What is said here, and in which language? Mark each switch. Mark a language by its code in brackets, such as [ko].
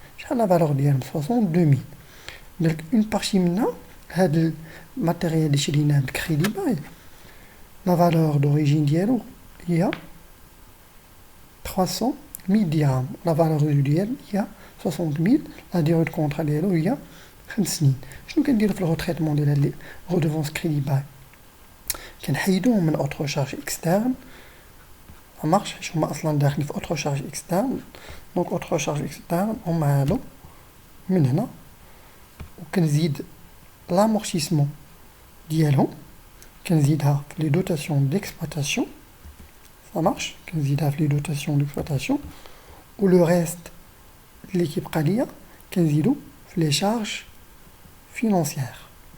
[fr] J'ai la valeur de 62 000. Donc, une partie maintenant, le matériel de crédit bail, la valeur d'origine il y a 300 000 dirhams. La valeur résiduelle, il y a 60 000. La durée de contrat, il y a 5 سنين. [ar] شنو كنديروا في الريتريتمون ديال [fr] redevance crédit bail [ar] كنحيدوهم من [fr] autre charge externe. Ça marche [ar] حيت هما اصلا داخلين في [fr] autre charge externe. Donc autre charge externe [ar] هما هادو من هنا وكنزيد l'amortissement ديالهم كنزيدها في [fr] les dotations d'exploitation. Ça marche [ar] كنزيدها في [fr] les dotations d'exploitation [ar] و [fr] le reste [ar] اللي كيبقى ليا كنزيدو في [fr] les charges financières.